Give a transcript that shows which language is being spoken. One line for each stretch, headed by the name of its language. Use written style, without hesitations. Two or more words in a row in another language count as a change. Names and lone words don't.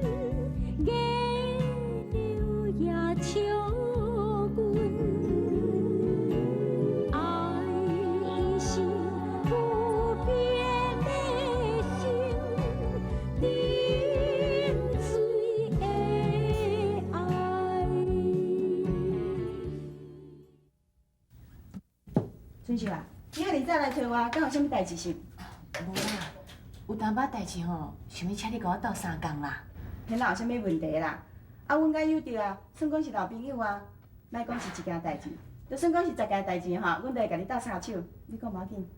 Min Nan Chinese: 月流也笑阮，爱伊是不变的心，沉醉的爱。春秀啊，你遐尔早来找我，敢有啥物代志是？无啦，有淡薄代志吼，想要请你甲我斗相共啦。迄哪有啥物问题啦？啊，阮甲友着啊，算讲是老朋友啊，莫讲是一件代志，就算讲是10件代志吼，阮都会甲你斗插手。你讲无要紧。